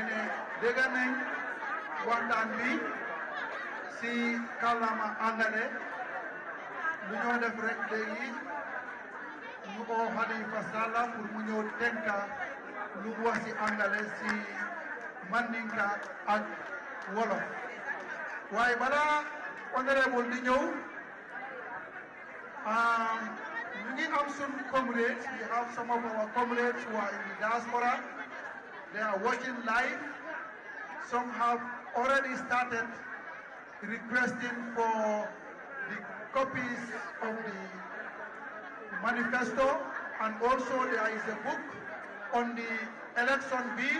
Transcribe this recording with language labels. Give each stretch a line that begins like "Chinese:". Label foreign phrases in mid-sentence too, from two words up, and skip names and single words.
Wolof: ne dégg nañ waxtaan bi si kàllaama angale lu ñoo def rek léegi ñu oo Halifa Sallah pour mu ñëw tenka lu mu wax si angale si Mandinka ak Wolof waaye balaa honorable di ñëw ñu ngi am sun comrades.
English: We have some of our comrades who are in the diaspora. They are watching live. Some have already started requesting for the copies of the manifesto, and also there is a book on the election bill.